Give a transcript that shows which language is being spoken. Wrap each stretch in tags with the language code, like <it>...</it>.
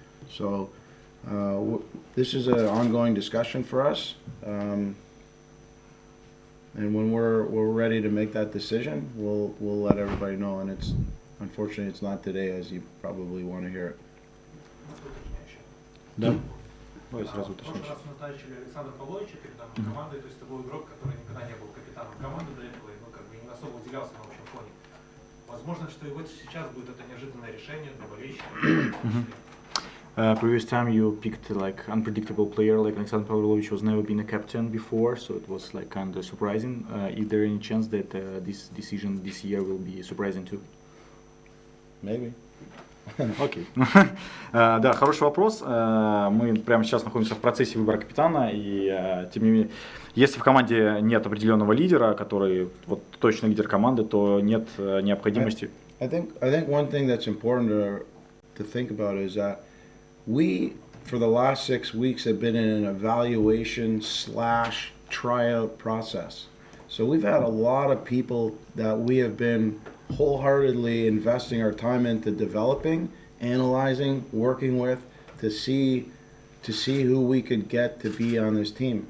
<en>So this is an ongoing discussion for us, and when we're ready to make that decision, we'll let everybody know. And unfortunately it's not today, as you probably want to hear it.</en> <ru>Да. В прошлый раз мы назначили Александра Павловича капитаном команды, то есть это был игрок, который никогда не был капитаном команды до этого, и не особо выделялся на общем фоне. Возможно, что и вот сейчас будет это неожиданное решение для болельщиков.</ru> <en>Previous time you picked like unpredictable player like Alexander Pavlovich was never been a captain before, so it was like kind of surprising. Is there any chance that this decision this year will be surprising too? Maybe.</en> <ru>Окей. Да, хороший вопрос. Мы прямо сейчас находимся в процессе выбора капитана, и тем не менее, если в команде нет определенного лидера, который вот точно лидер команды, то нет необходимости.</ru> <en>I think one thing that's important to think about is that we, for the last 6 weeks, have been in an evaluation / tryout process. So we've had a lot of people that we have been wholeheartedly investing our time into developing, analyzing, working with to see who we could get to be on this team.</en>